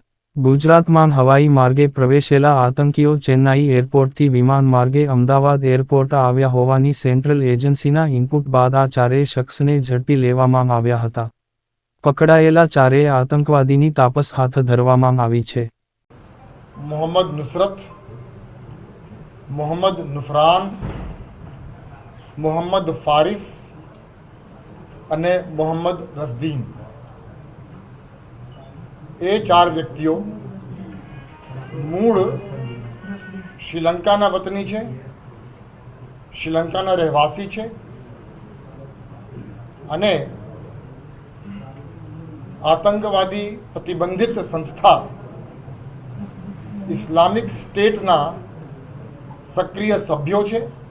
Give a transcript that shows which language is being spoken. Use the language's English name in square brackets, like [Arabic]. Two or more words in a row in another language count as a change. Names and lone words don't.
[Gujarati] ગુજરાતમાં હવાઈ માર્ગે પ્રવેશેલા આતંકીઓ ચેન્નાઈ એરપોર્ટથી વિમાન માર્ગે અમદાવાદ એરપોર્ટ આવ્યા હોવાની સેન્ટ્રલ એજન્સીના ઇનપુટ બાદ આ ચારેય શખ્સને ઝડપી લેવામાં આવ્યા હતા। પકડાયેલા ચારેય આતંકવાદીની તાપસ હાથ ધરવામાં આવી છે। मोहम्मद नुसरत, मोहम्मद नुफरान, मोहम्मद फारिस અને મોહમ્મદ રસદીન એ 4 વ્યક્તિઓ મૂળ શ્રીલંકાના વતની છે, શ્રીલંકાના રહેવાસી છે અને આતંકવાદી પ્રતિબંધિત સંસ્થા ઇસ્લામિક સ્ટેટના સક્રિય સભ્યો છે